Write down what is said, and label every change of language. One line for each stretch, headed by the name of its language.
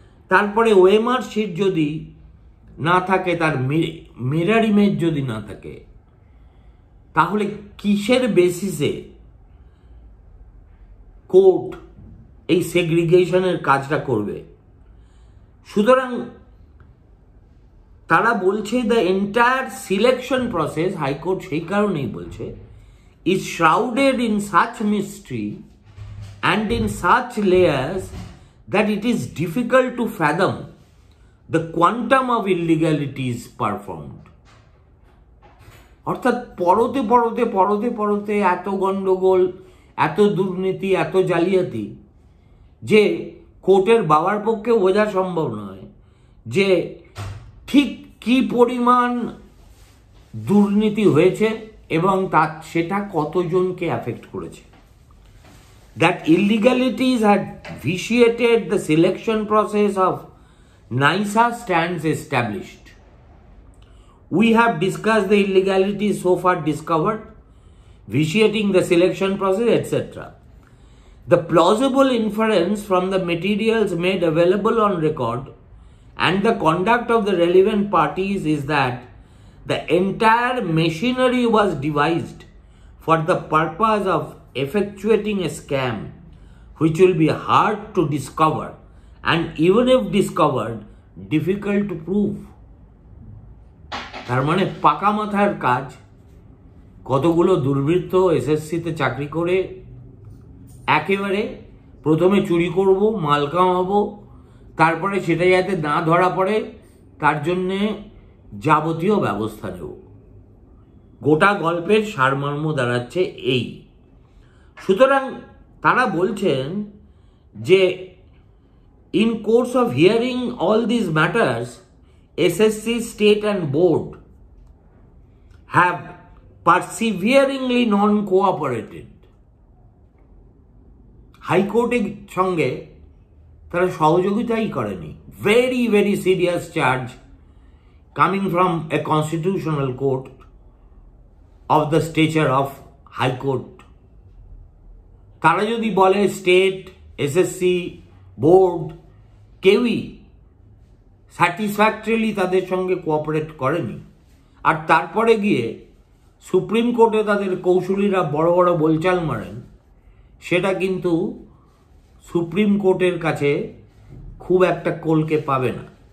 Bangla: তারপরে OMR sheet যদি না থাকে, তার মিরর ইমেজ যদি না থাকে, তাহলে কিসের বেসিসে কোর্ট এই সেগ্রিগেশনের কাজটা করবে? সুতরাং তারা বলছে
English: the entire selection process,
Bangla: high court সেই কারণেই বলছে,
English: is shrouded in such mystery and in such layers that it is difficult to fathom the quantum of illegalities performed.
Bangla: অর্থাৎ পরতে পরতে পরতে পরতে এত গন্ডগোল, এত দুর্নীতি, এত জালিয়াতি যে কোর্টের বাবার পক্ষে বোঝা সম্ভব নয় যে ঠিক কি পরিমাণ দুর্নীতি হয়েছে এবং সেটা কতজনকে অ্যাফেক্ট করেছে।
English: That illegalities had vitiated the selection process of NISA stands established. We have discussed the illegalities so far discovered, vitiating the selection process, etc. The plausible inference from the materials made available on record and the conduct of the relevant parties is that the entire machinery was devised for the purpose of effectuating a scam which will be hard to discover and even if discovered difficult to prove.
Bangla: তার মানে পাকা মাথার কাজ। কতগুলো দুর্বৃত্ত এসএসসিতে চাকরি করে একেবারে প্রথমে চুরি করব, মাল কামাবো, তারপরে সেটা যাতে না ধরা পড়ে তার জন্যে যাবতীয় ব্যবস্থা নেব। গোটা গল্পের সারমর্ম দাঁড়াচ্ছে এই। সুতরাং তারা বলছেন যে
English: in course of hearing all these matters, SSC, state and board have perseveringly non-cooperated.
Bangla: হাইকোর্টের সঙ্গে তারা সহযোগিতাই করেনি।
English: Very, very serious charge coming from a constitutional court of the stature of High Court.
Bangla: তারা যদি বলে স্টেট, এসএসসি, বোর্ড কেউই satisfactorily তাদের সঙ্গে কোঅপারেট করেনি, আর তারপরে গিয়ে সুপ্রিম কোর্টে তাদের কৌশলীরা বড় বড় বলচাল মারেন, সেটা কিন্তু সুপ্রিম কোর্টের কাছে খুব একটা কোলকে পাবে না।